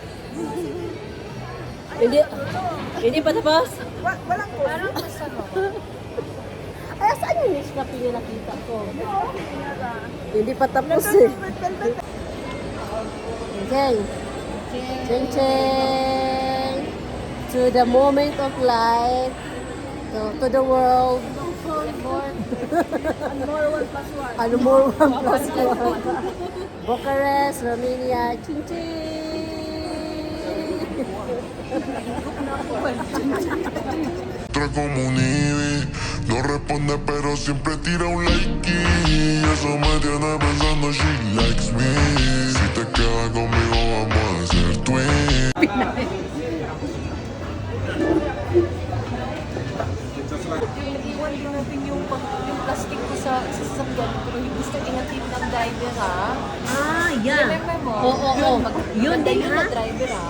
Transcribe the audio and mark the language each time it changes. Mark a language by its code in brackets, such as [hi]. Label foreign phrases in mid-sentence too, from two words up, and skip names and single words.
[tl] Hindi pa tapos. Walang coffee. Ay, saan yung niche na pinakita ko? Hindi pa tapos eh. Okay. Cheng cheng. [en] To the moment of life. To the world. Ano more 1 plus 1. Bucharest, Romania. Ching ching. [es] Otra como nieve, no responde pero siempre tira un like y eso me tiene pensando [en] she likes me. [es] Si te quedas conmigo vamos a ser twins. [tl] Iwan din natin yung plastic ko sa sasakyan pero hindi gusto ingatid ng driver ha. yan. Remember mo? Oo. Yun din ha. Driver ha.